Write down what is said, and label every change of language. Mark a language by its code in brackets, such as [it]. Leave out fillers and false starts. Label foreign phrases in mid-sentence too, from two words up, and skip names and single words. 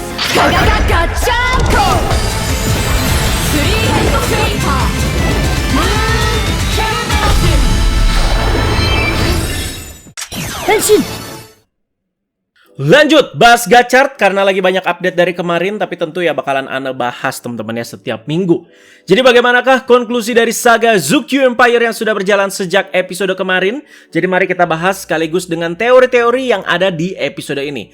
[ja] ガガガガチャンコスリーヘッドスイーパームーンキャメラス Henshin. [id] Lanjut, bahas Gachard karena lagi banyak update dari kemarin, tapi tentu ya bakalan Ana bahas teman-teman ya setiap minggu. Jadi bagaimanakah konklusi dari saga Zukyu Empire yang sudah berjalan sejak episode kemarin? Jadi mari kita bahas sekaligus dengan teori-teori yang ada di episode ini.